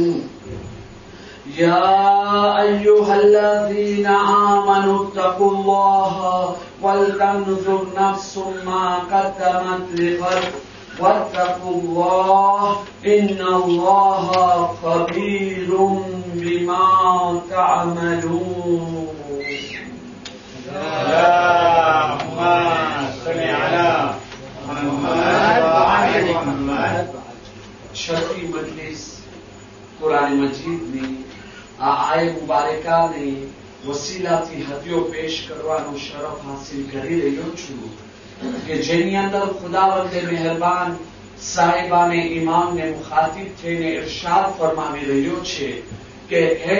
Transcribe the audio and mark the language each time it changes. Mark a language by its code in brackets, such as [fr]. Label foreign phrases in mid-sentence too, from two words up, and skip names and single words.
[ar] يا أيها الذين آمنوا اتقوا الله ولتنظر نفس ما قدمت لغد واتقوا الله إن الله خبير بما تعملون. اللهم صل على محمد وآل محمد. [gu] છઠી મજલિસ કુરાન મજીદ ની આ આયત મુબારકાને વસીલાથી હદીઓ પેશ કરવાનો શરફ હાસિલ કરી રહ્યો છું કે જેની અંદર ખુદાવંદે મહેરબાન સાહેબાને ઇમામને મુખાતિબ થઈને ઇરશાદ ફરમાવી રહ્યો છે કે હે